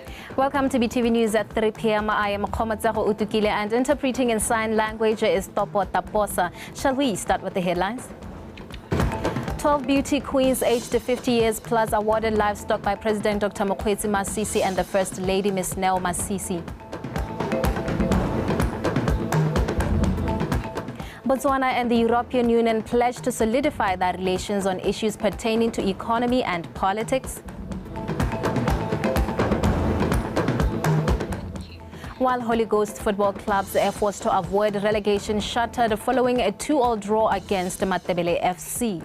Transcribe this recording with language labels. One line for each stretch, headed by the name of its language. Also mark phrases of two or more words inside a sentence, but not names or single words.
English: Welcome to BTV News at 3 p.m. I am Khomatsago Utukile and interpreting in sign language is Topo Taposa. Shall we start with the headlines? 12 beauty queens aged 50 years plus awarded livestock by President Dr. Mokgweetsi Masisi and the First Lady Ms. Neo Masisi. Botswana and the European Union pledged to solidify their relations on issues pertaining to economy and politics. While Holy Ghost Football Club's efforts to avoid relegation shuttered following a 2-2 draw against Matebele FC.